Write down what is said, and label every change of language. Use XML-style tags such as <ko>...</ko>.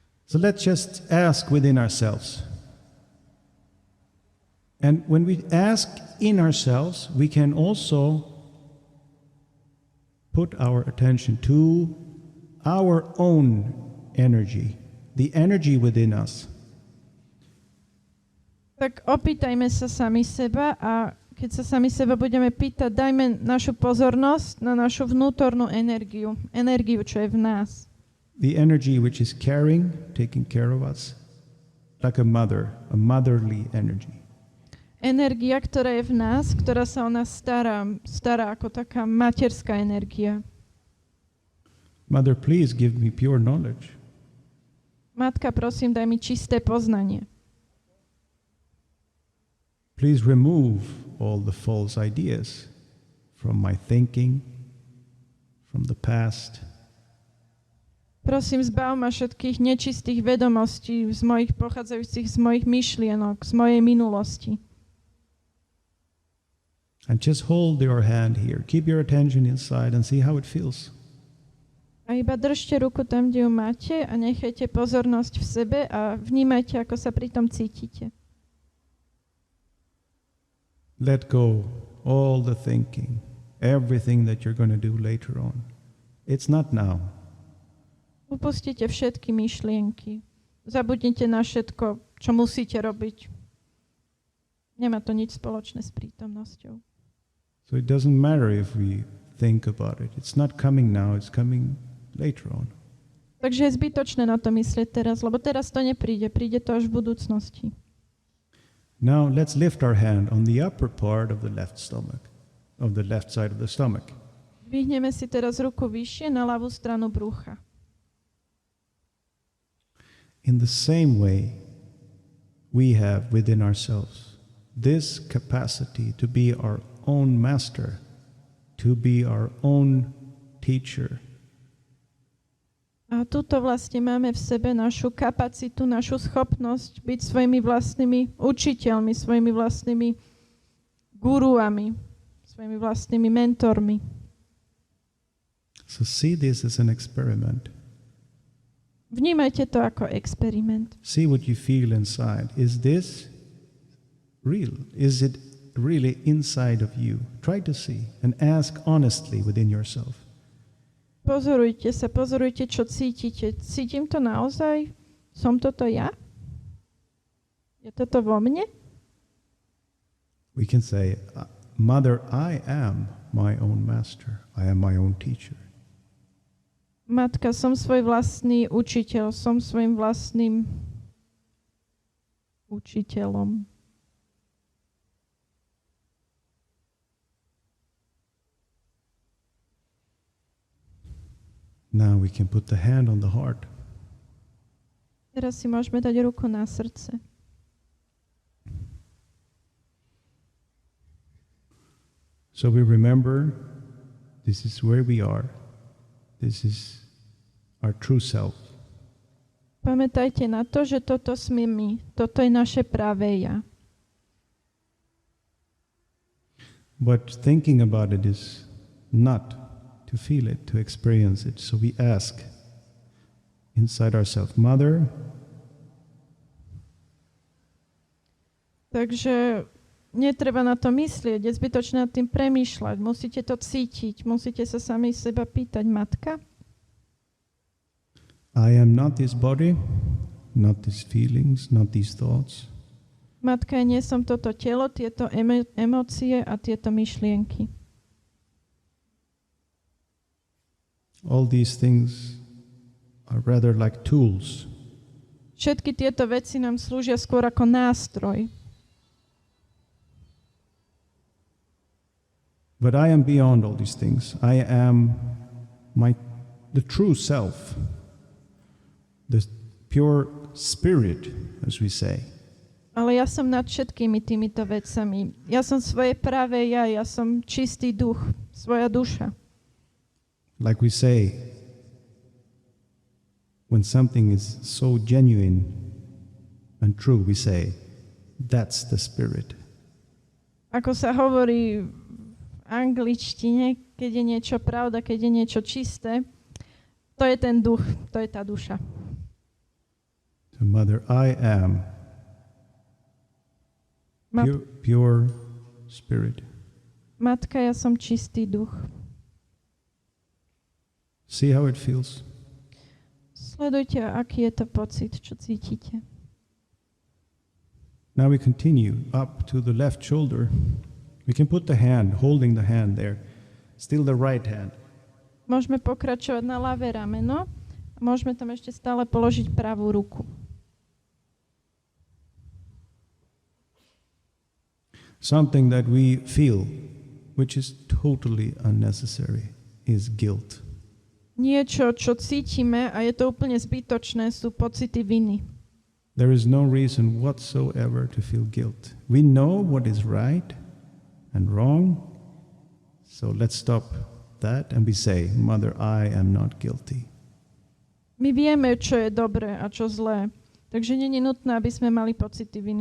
<en>So let's just ask within ourselves. And when we ask in ourselves, we can also put our attention to our own energy, the energy within us.</en> <sk>Tak opýtajme sa sami seba a keď sa sami seba budeme pýtať, dajme našu pozornosť na našu vnútornú energiu, čo je v nás.</sk> <en>The energy which is caring, taking care of us, like a mother, a motherly energy.</en> <sk>Energia, ktorá je v nás, ktorá sa o nás stará ako taká materská energia.</sk> <en>Mother, please give me pure knowledge.</en> <sk>Matka, prosím, daj mi čisté poznanie.</sk> <en>Please remove all the false ideas from my thinking, from the past.</en> <sk>Prosím, zbav ma všetkých nečistých vedomostí pochádzajúcich z mojich myšlienok, z mojej minulosti.</sk> <en>And just hold your hand here. Keep your attention inside and see how it feels.</en> <sk>A iba držte ruku tam, kde ju máte a nechajte pozornosť v sebe a vnímajte, ako sa pri tom cítite.</sk> <en>Let go all the thinking, everything that you're going to do later on. It's not now.</en> <sk>Upustite všetky myšlienky. Zabudnite na všetko, čo musíte robiť. Nemá to nič spoločné s prítomnosťou.</sk> <en>So it doesn't matter if we think about it. It's not coming now, it's coming later on.</en> <sk>Takže je zbytočné na to myslieť teraz, lebo teraz to nepríde, príde to až v budúcnosti.</sk> <en>Now let's lift our hand on the upper part of the left stomach, of the left side of the stomach.</en> <sk>Vyhneme si teraz ruku vyššie na ľavú stranu brucha.</sk> <en>In the same way, we have within ourselves this capacity to be our own master, to be our own teacher.</en> <sk>A tuto vlastne máme v sebe našu kapacitu, našu schopnosť byť svojimi vlastnými učiteľmi, svojimi vlastnými guruami, svojimi vlastnými mentormi.</sk> <en>So see this as an experiment.</en> <sk>Vnímajte to ako experiment.</sk> <en>See what you feel inside. Is this real? Is it really inside of you. Try to see and ask honestly within yourself.</en> <sk>Pozorujte sa, pozorujte, čo cítite. Cítim to naozaj? Som toto ja? Je toto vo mne?</sk> <en>We can say, Mother, I am my own master. I am my own teacher.</en> <sk>Matka, som svoj vlastný učiteľ, som svojim vlastným učiteľom.</sk> <en>Now we can put the hand on the heart.</en> <sk>Teraz si môžeme dať ruku na srdce.</sk> <en>So we remember this is where we are. This is our true self.</en> <sk>Pamätajte na to, že toto sme my. Toto je naše pravé ja.</sk> <en>But thinking about it is not to feel it, to experience it. So we ask inside ourselves, Mother.</en> <sk>Takže netreba na to myslieť, je zbytočné nad tým premýšľať. Musíte to cítiť, musíte sa sami seba pýtať, Matka.</sk> <en>I am not this body, not these feelings, not these thoughts.</en> <sk>Matka, ja nie som toto telo, tieto emócie a tieto myšlienky.</sk> <en>All these things are rather like tools.</en> <sk>Všetky tieto veci nám slúžia skôr ako nástroj.</sk> <en>But I am beyond all these things. I am the true self, the pure spirit, as we say.</en> <sk>Ale ja som nad všetkými týmito vecami. Ja som svoje pravé ja som čistý duch, svoja duša.</sk> <en>Like we say, when something is so genuine and true, we say, that's the spirit.</en> <sk>Ako sa hovorí v angličtine, keď je niečo pravda, keď je niečo čisté, to je ten duch, to je tá duša.</sk> <en>So, Mother, I am pure spirit.</en> <sk>Matka, ja som čistý duch.</sk> <en>See how it feels?</en> <sk>Sledujte, aký je to pocit, čo cítite.</sk> <en>Now we continue up to the left shoulder. We can put the hand, holding the hand there, still the right hand.</en> <sk>Môžeme pokračovať na ľavé rameno a môžeme tam ešte stále položiť pravú ruku.</sk> <en>Something that we feel, which is totally unnecessary, is guilt.</en> <sk>Niečo, čo cítime a je to úplne zbytočné, sú pocity viny.</sk> <en>There is no reason whatsoever to feel guilt. We know what is right and wrong, so let's stop that and we say, Mother, I am not guilty.</en> <sk>My vieme, čo je dobré a čo zlé, takže nie je nutné, aby sme mali pocity viny.</sk>